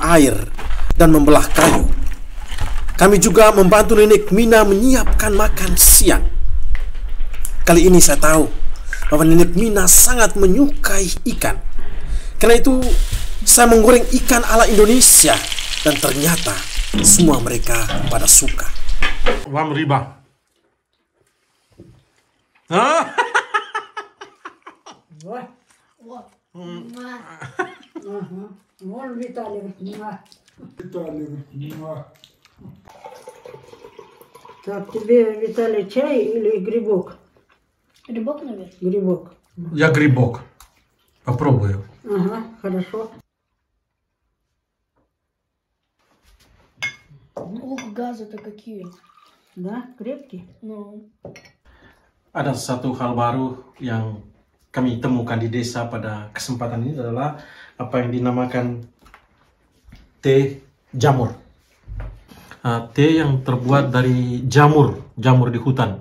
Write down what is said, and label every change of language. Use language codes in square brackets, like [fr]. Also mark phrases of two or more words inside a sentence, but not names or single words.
[id] air dan membelah kayu, kami juga membantu Nenek Mina menyiapkan makan siang. Kali ini saya tahu bahwa Nenek Mina sangat menyukai ikan. Karena itu saya menggoreng ikan ala Indonesia dan ternyata semua mereka pada suka. [ru] Вам рыба. А? Вон Виталий. Так, тебе, Виталий, чай или грибок? Грибок, наверное. Грибок. Я грибок. Попробую. Ага, хорошо. Ух, газы-то какие. Да, крепкий? Ну, [id] Ada satu hal baru yang kami temukan di desa pada kesempatan ini adalah apa yang dinamakan teh jamur. Teh yang terbuat dari jamur di hutan.